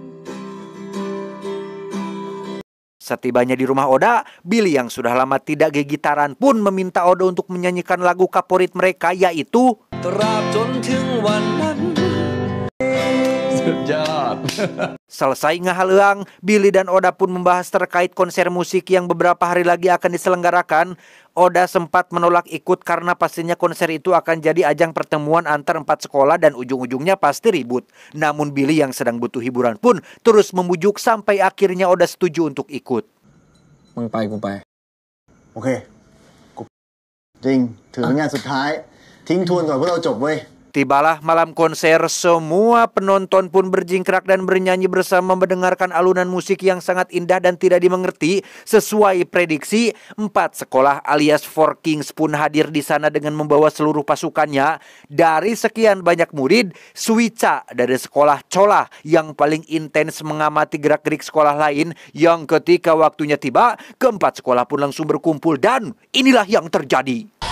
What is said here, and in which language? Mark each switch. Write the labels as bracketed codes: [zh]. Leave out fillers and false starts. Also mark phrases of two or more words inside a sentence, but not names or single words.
[id] Setibanya di rumah Oda, Billy yang sudah lama tidak gigitaran pun meminta Oda untuk menyanyikan lagu favorit mereka, yaitu Selesai ngahaleang, Billy dan Oda pun membahas terkait konser musik yang beberapa hari lagi akan diselenggarakan. Oda sempat menolak ikut karena pastinya konser itu akan jadi ajang pertemuan antar 4 sekolah dan ujung-ujungnya pasti ribut. Namun Billy yang sedang butuh hiburan pun terus membujuk sampai akhirnya Oda setuju untuk ikut. [th] มึงไปกูไป โอเคกูจริงถือเป็นงานสุดท้ายทิ้งทวนก่อนพวกเราจบเว้ย [id] Tibalah malam konser, semua penonton pun berjingkrak dan bernyanyi bersama mendengarkan alunan musik yang sangat indah dan tidak dimengerti. Sesuai prediksi, 4 sekolah alias Four Kings pun hadir di sana dengan membawa seluruh pasukannya. Dari sekian banyak murid, Suica dari sekolah Chola yang paling intens mengamati gerak-gerik sekolah lain, yang ketika waktunya tiba, keempat sekolah pun langsung berkumpul dan inilah yang terjadi.